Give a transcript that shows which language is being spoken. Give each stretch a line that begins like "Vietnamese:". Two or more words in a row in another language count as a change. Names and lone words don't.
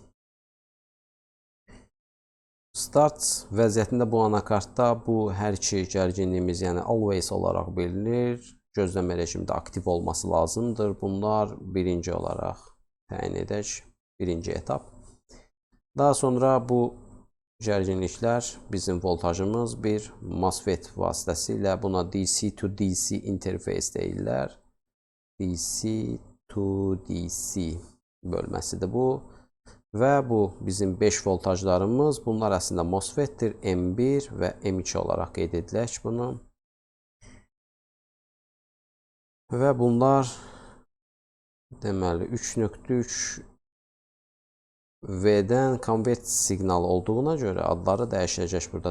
Azerbaijani: Start vəziyyətində bu anakartda bu hər iki gərginliyimiz, yəni always olaraq bilinir. Gözləmə rejimdə aktiv olması lazımdır. Bunlar birinci olaraq təyin edək, birinci etap. Daha sonra bu gərginliklər, bizim voltajımız bir MOSFET vasitəsilə buna
English: DC to DC interface
Azerbaijani: deyirlər.
English: DC to DC
Azerbaijani: bölməsidir bu. Və bu bizim 5 voltajlarımız, bunlar əslində MOSFET-dir, M1 və M2 olaraq qeyd edilək bunu. Və bunlar deməli 3.3 V-dən konvert siqnalı olduğuna görə adları dəyişəcək burada.